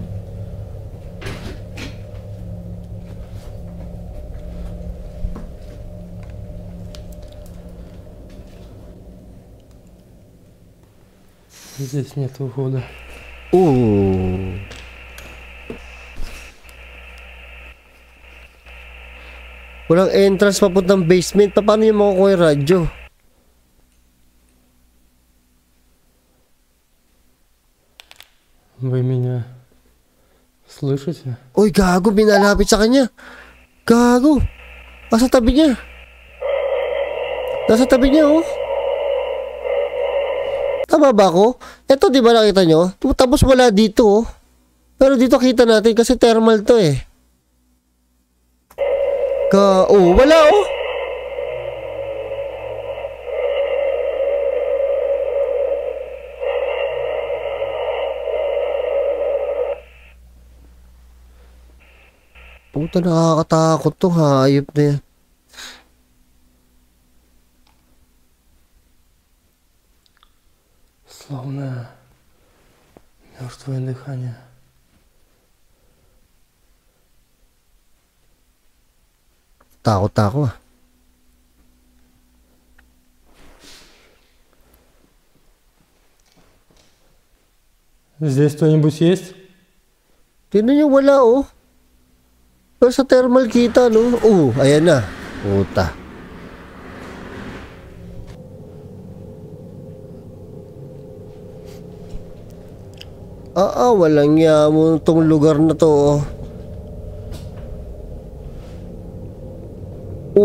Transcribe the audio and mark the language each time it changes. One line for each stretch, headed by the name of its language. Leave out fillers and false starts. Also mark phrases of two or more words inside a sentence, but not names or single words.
Russian: Здесь нет входа.
Filipino: Ooh. Walang entrance papuntang basement. Paano yung makukuha yung radyo?
Russian: Вы меня слышите?
Filipino: Uy, gago. Binalapit sa kanya. Gago. Nasa tabi niya. Nasa tabi niya, oh. Tama ba ako? Eto, di ba nakita nyo? Tapos wala dito, oh. Pero dito kita natin kasi thermal to, eh. Oh, wala, oh. Puta, nakakatakot to, hayop na yan.
Russian: Словно мертвое дыхание.
Filipino: Takot ako, ah.
Russian: Здесь кто-нибудь есть?
Filipino: Tignan nyo, wala, oh. Pero sa thermal kita, no? Ayan na. Puta. Walang yamo tong lugar na to, oh.